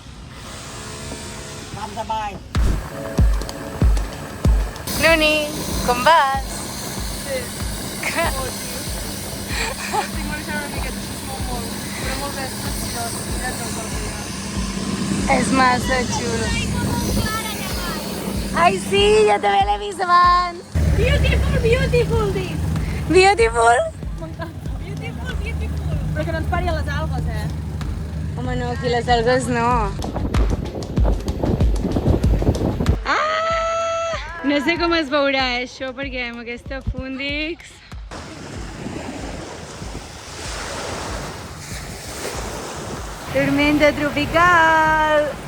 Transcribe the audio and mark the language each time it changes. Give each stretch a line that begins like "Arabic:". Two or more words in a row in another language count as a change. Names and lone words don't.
Catalan: Vam de bany. Noni, com vas? Sí. Estic marxant una miqueta, això es mou molt. Però molt bé, és preciós. Mira tot el dia. És massa xulo. Ai, sí, jo també l'he vist abans.
English: Beautiful, beautiful, dic. Beautiful?
Catalan: M'encanta.
English: Beautiful, beautiful.
Catalan: Però que no ens pari a les algues, Home, no, aquí les algues no. No sé com es veurà això, perquè amb aquesta Fundix... Tormenta tropical!